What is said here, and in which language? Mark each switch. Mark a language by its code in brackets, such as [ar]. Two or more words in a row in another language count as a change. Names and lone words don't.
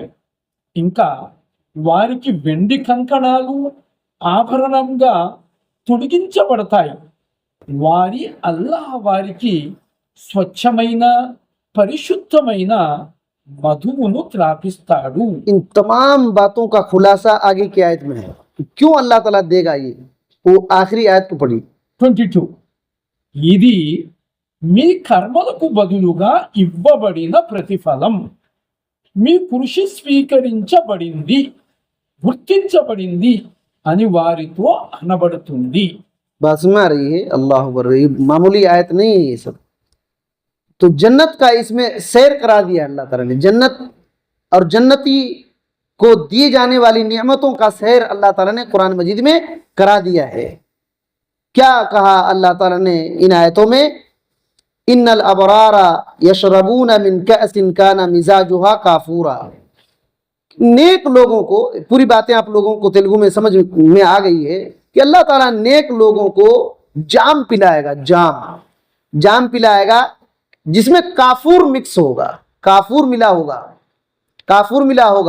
[te] ఇంకా వారికి వెండి కంకణాలు ఆభరణంగా తొడిగించబడతాయి. వారి అల్లాహ్ వారికి స్వచ్ఛమైన పరిశుద్ధమైన మధువును త్రాపిస్తాడు. [ur] ان تمام باتوں کا خلاصہ آگے کی آیت میں ہے. کیوں اللہ تعالیٰ دے گا یہ، وہ آخری آیت کو پڑھی. [te] 22 ఇది మీ కర్మలకు బదులుగా ఇవ్వబడిన ప్రతిఫలం. మీ కృషి స్వీకరించబడింది, గుర్తించబడింది అని వారితో అనబడుతుంది. [ur] بات سمجھ آ رہی ہے? [ar] الله أكبر. [ur] یہ معمولی آیت نہیں ہے یہ سب۔ تو جنت کا اس میں سیر کرا دیا اللہ تعالیٰ نے. جنت اور جنتی کو دیے جانے والی نعمتوں کا سیر اللہ تعالیٰ نے قرآن مجید میں کرا دیا ہے. کیا کہا اللہ تعالیٰ نے ان آیتوں میں? [ar] إن الأبرار يشربون من كأس كان مزاجها كافورا. [ur] نیک لوگوں کو، پوری باتیں آپ لوگوں کو تیلگو میں سمجھ میں آ گئی ہے کہ اللہ تعالیٰ نیک لوگوں کو جام پلائے گا. جام پلائے گا جس میں کافور مکس ہوگا، کافور ملا ہوگا.